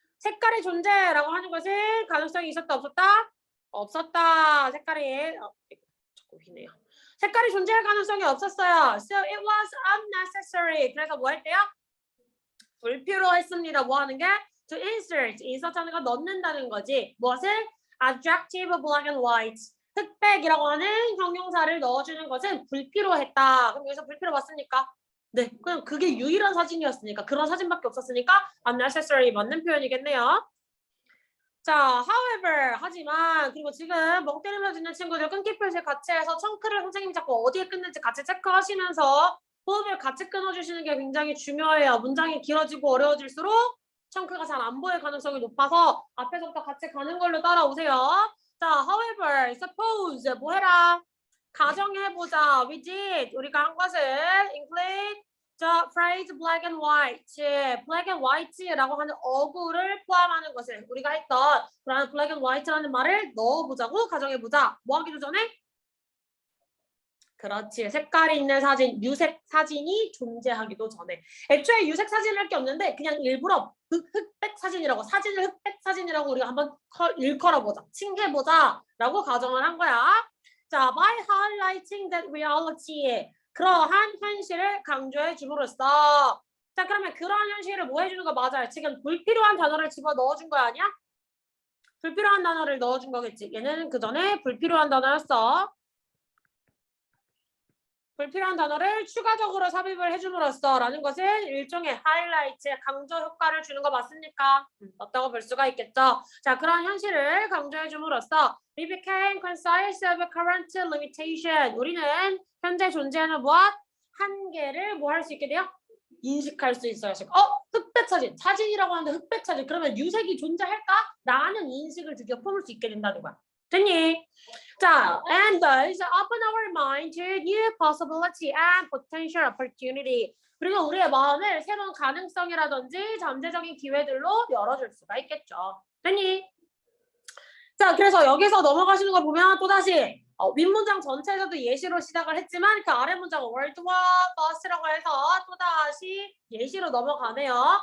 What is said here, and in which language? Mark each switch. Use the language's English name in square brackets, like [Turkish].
[Korean] 색깔의 존재라고 하는 것은 가능성이 있었다 없었다? 없었다. 색깔이 자꾸 휘네요. 색깔이 존재할 가능성이 없었어요. [English] So it was unnecessary. [Korean] 그래서 뭐 할 때요? 불필요했습니다. 뭐 하는 게? [English] To insert. [Korean] insert하는 건 넣는다는 거지. 무엇을? [English] Adjective black and white. [Korean] 흑백이라고 하는 형용사를 넣어주는 것은 불필요했다. 그럼 여기서 불필요 맞습니까? 네. 그럼 그게 유일한 사진이었으니까 그런 사진밖에 없었으니까 unnecessary 맞는 표현이겠네요. 자, however, 하지만 그리고 지금 멍 때리면서 듣는 친구들 끊기 표시 같이 해서 청크를 선생님이 자꾸 어디에 끊는지 같이 체크하시면서 호흡을 같이 끊어주시는 게 굉장히 중요해요. 문장이 길어지고 어려워질수록 청크가 잘 안 보일 가능성이 높아서 앞에서부터 같이 가는 걸로 따라오세요. 자, [English] however, suppose [Korean] 뭐 해라? 가정해보자. [English] we did. [Korean] 우리가 한 것은 [English] include the phrase black and white. [Korean] black and white라고 하는 어구를 포함하는 것을 우리가 했던 그런 black and white라는 말을 넣어보자고 가정해보자. 뭐 하기도 전에? 그렇지. 색깔이 있는 사진, 유색 사진이 존재하기도 전에. 애초에 유색 사진을 할 게 없는데 그냥 일부러 흑백 사진이라고 사진을 흑백 사진이라고 우리가 한번 일컬어보자. 칭해보자 라고 가정을 한 거야. [English] 자, by highlighting that reality. [Korean] 그러한 현실을 강조해 줌으로써. 자, 그러면 그러한 현실을 뭐 해주는 거 맞아요? 지금 불필요한 단어를 집어 넣어준 거 아니야? 불필요한 단어를 넣어준 거겠지. 얘는 그 전에 불필요한 단어였어. 불필요한 단어를 추가적으로 삽입을 해줌으로써 라는 것은 일종의 하이라이트의 강조 효과를 주는 거 맞습니까? 없다고 볼 수가 있겠죠. 자, 그런 현실을 강조해 줌으로써 [English] we became conscious of current limitation. [Korean] 우리는 현재 존재하는 무엇? 한계를 뭐 할 수 있게 돼요? 인식할 수 있어요. 흑백 사진. 사진이라고 하는데 흑백 사진. 그러면 유색이 존재할까? 라는 인식을 드디어 품을 수 있게 된다는 거야. 됐니? [English] 자, and thus open our mind to new possibility and potential opportunity. [Korean] 그리고 우리의 마음을 새로운 가능성이라든지 잠재적인 기회들로 열어줄 수가 있겠죠. 됐니? 자, 그래서 여기서 넘어가시는 거 보면 또다시 윗문장 전체에서도 예시로 시작을 했지만 그 아래 문장 월드와 버스라고 해서 또다시 예시로 넘어가네요.